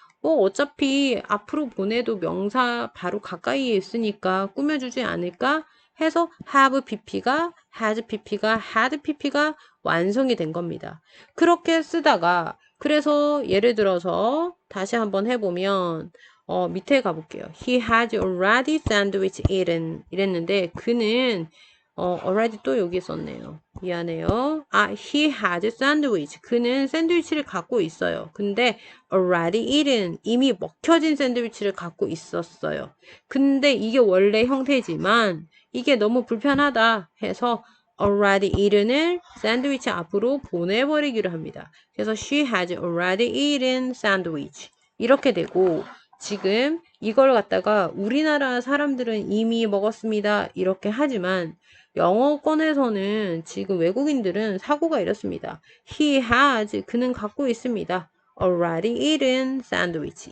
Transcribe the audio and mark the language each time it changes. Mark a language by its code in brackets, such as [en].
[ko] 어차피 앞으로 보내도 명사 바로 가까이에 있으니까 꾸며주지 않을까 해서 have pp가 has pp가 had pp가 완성이 된 겁니다. 그렇게 쓰다가 그래서 예를 들어서 다시 한번 해보면 밑에 가볼게요. [en] He has already sandwich eaten [ko] 이랬는데 그는 already 또 여기 썼네요. 미안해요. [en] he has sandwich. [ko] 그는 샌드위치를 갖고 있어요. 근데 [en] already eaten. [ko] 이미 먹혀진 샌드위치를 갖고 있었어요. 근데 이게 원래 형태지만 이게 너무 불편하다 해서 [en] already eaten [ko] 을 샌드위치 앞으로 보내버리기로 합니다. [en] 그래서 she has already eaten sandwich. [ko] 이렇게 되고 지금 이걸 갖다가 우리나라 사람들은 이미 먹었습니다. 이렇게 하지만 영어권에서는 지금 외국인들은 사고가 이렇습니다. [en] He has, [ko] 그는 갖고 있습니다. [en] Already eaten sandwich.